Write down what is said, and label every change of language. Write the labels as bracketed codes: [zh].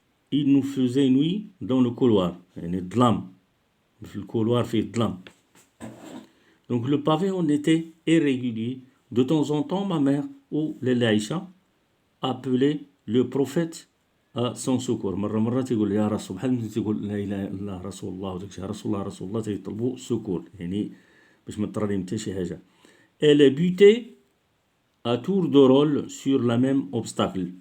[fr] Il nous faisait nuit dans le couloir. Le couloir fait d'lam. Donc le pavé en était irrégulier. De temps en temps, ma mère ou l'Aïcha appelait le prophète à son secours. [ar] مرة تقول يا رسول بحال تقول لا إله إلا الله رسول الله وداك الشيء رسول الله تيطلبوا secours يعني باش ما تطرى حتى شي حاجة. [fr] Elle butait à tour de rôle sur la même obstacle.